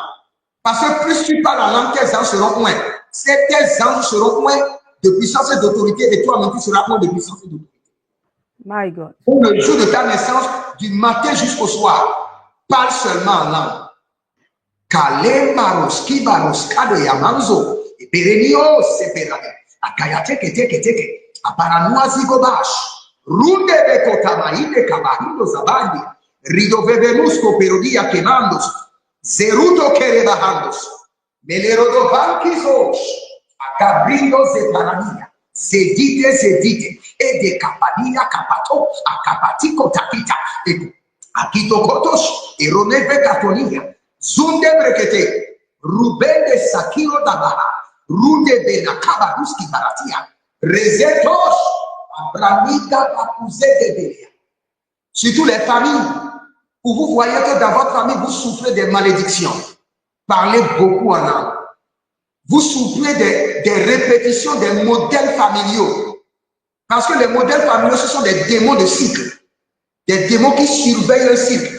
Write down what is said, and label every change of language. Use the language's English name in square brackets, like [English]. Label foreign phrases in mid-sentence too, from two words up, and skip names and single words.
[French] Parce que plus tu parles en langue, tes anges seront oints. Tes anges seront oints de puissance et d'autorité, et toi-même, tu seras oint de puissance et d'autorité. [English] My God. [French] Pour le jour de ta naissance, du matin jusqu'au soir, parle seulement en langue. Kale maroski baroska de yamanzo, et perenio seperade, akayate kete, aparanoisi gobash, runde de kotamaide kabarindo zabandi, ridovevenusko perodia quemandos, zeruto kerebahandos, melerodo bankizos, akabrindo zeparania, zedite, et de kapadia kapato, akapatiko takita, et akito kotos, et roneve katonia, zunde brekete, rubende sakiro dabaha, runde de nakabaruski baratia, rezetos, abramika papuze de delia. Surtout les familles où vous voyez que dans votre famille, vous souffrez des malédictions. Parlez beaucoup en langue. Vous souffrez des répétitions des modèles familiaux. Parce que les modèles familiaux, ce sont des démons de cycle. Des démons qui surveillent le cycle.